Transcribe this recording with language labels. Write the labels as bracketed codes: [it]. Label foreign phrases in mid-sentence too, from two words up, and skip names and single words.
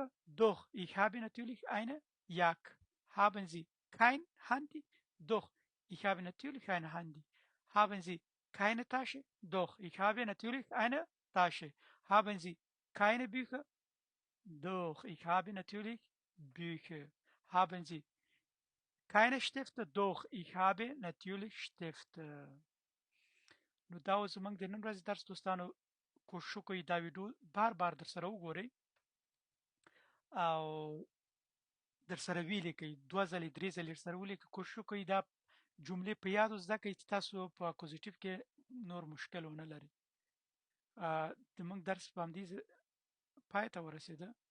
[de] doch ich habe natürlich eine Jacke haben Sie kein Handy doch ich habe natürlich ein Handy haben Sie keine Tasche doch ich habe natürlich eine Tasche haben Sie keine Bücher doch ich habe natürlich Bücher haben Sie keine Stifte doch ich habe natürlich Stifte [ps] نو دا زمونږ د نن ورځې درس دوستانو کوشش وکړئ دا ویډیو بار در سره وګورئ او در سره ولیکئ 2 ځلې 3 ځلې سره ولیکئ کوشش وکړئ دا جملې په یادو زده کړئ چې تاسو په اکوزیټیو کې نور مشکل ونه لرئ زمونږ درس په همدې پای ته ورسېده